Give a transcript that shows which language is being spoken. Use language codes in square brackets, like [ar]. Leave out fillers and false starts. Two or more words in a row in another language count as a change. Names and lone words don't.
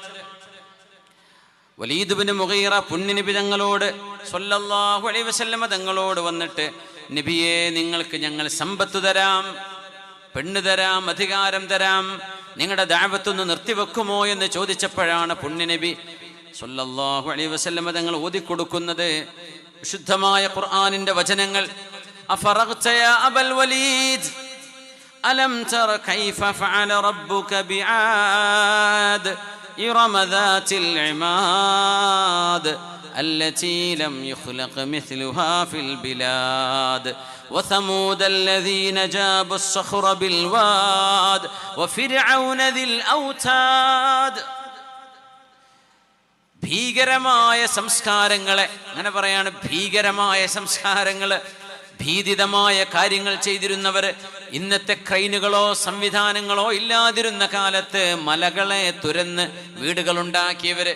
[ml] വലീദ് ഇബ്നു മുഗീറ പുണ്യനബി തങ്ങളോട് [ar] صلى الله عليه وسلم [ml] തങ്ങളോട് വന്നിട്ട്, നബിയെ, നിങ്ങൾക്ക് ഞങ്ങൾ സമ്പത്ത് തരാം, പെണ്ണ് തരാം, അധികാരം തരാം, നിങ്ങളുടെ ദഅവത്തൊന്ന് നിർത്തിവെക്കുമോ എന്ന് ചോദിച്ചപ്പോഴാണ് പുണ്യനബി [ar] صلى الله عليه وسلم [ml] തങ്ങൾ ഓതിക്കൊടുക്കുന്നത് വിശുദ്ധമായ ഖുർആനിന്റെ വചനങ്ങൾ. [ar] أفرغت يا أبا الوليد ألم تر كيف فعل ربك بعاد إرم ذات العماد التي لم يخلق مثلها في البلاد وثمود الذين جابوا الصخر بالواد وفرعون ذي الأوتاد. [ml] ഭീകരമായ സംസ്കാരങ്ങളെ, അങ്ങനെ പറയാണ്, ഭീകരമായ സംസ്കാരങ്ങള്, ഭീതിതമായ കാര്യങ്ങൾ ചെയ്തിരുന്നവർ, ഇന്നത്തെ ക്രെയിനുകളോ സംവിധാനങ്ങളോ ഇല്ലാതിരുന്ന കാലത്ത് മലകളെ തുരന്ന് വീടുകളുണ്ടാക്കിയവര്.